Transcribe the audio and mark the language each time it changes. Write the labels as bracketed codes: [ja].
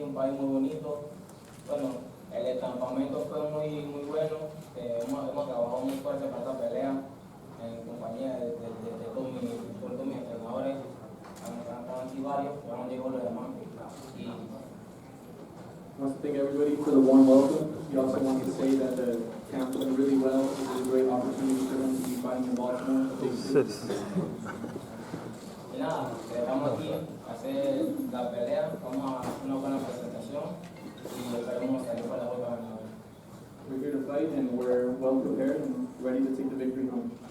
[es] Un país muy bonito. Bueno, el campamento fue muy bueno. Hemos trabajado muy fuerte para esta pelea, en compañía de todos mis entrenadores. Han aquí varios, ya no llegó los demás. Y [en] I want to thank everybody for the warm welcome. We also want to say that the camp went really well. It was a great opportunity for them to be fighting in Baltimore. [es] Y nada, estamos aquí a hacer la pelea. Vamos a hacer una buena presentación y esperemos salir para la vuelta ganadora. [en] We're here to fight and we're well prepared and ready to take the victory home.